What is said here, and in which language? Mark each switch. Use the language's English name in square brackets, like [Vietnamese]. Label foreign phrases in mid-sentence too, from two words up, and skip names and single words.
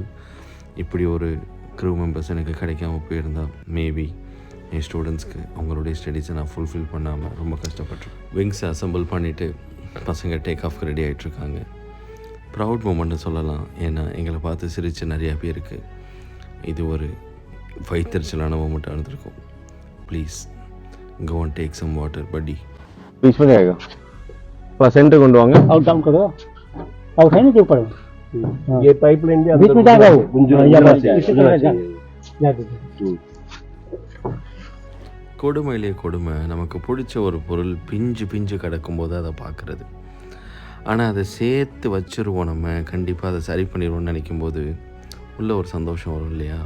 [Tamil] இப்படி ஒரு [English] crew members [Tamil] எனக்கு கிடைக்காம போயிருந்தால் மேபி என் ஸ்டூடெண்ட்ஸ்க்கு அவங்களுடைய ஸ்டடீஸை நான் ஃபுல்ஃபில் பண்ணாமல் ரொம்ப கஷ்டப்பட்டேன். விங்ஸை அசம்பிள் பண்ணிவிட்டு பசங்க [English] take off [Tamil] ரெடி ஆகிட்ருக்காங்க. [English] proud moment [Tamil] சொல்லலாம். ஏன்னா எங்களை பார்த்து சிரித்த நிறையா பேருக்கு இது ஒரு வைத்தறிச்சலான மூமெண்ட்டாக இருந்திருக்கும். [English] please go and take some water buddy. [Hindi] बीच में जाएगा सेंटर [Tamil] கொண்டு வாங்க. [Hindi] और डाउन करो और है ना के ऊपर ये पाइपलाइन के बीच में जाएगा वो [Tamil] கொடுமையிலே கொடுமை. நமக்கு பிடிச்ச ஒரு பொருள் பிஞ்சு பிஞ்சு கிடக்கும்போது அதை பார்க்குறது. ஆனால் அதை சேர்த்து வச்சுருவோம். நம்ம கண்டிப்பாக அதை சரி பண்ணிடுவோம்னு நினைக்கும்போது உள்ள ஒரு சந்தோஷம் வரும் இல்லையா?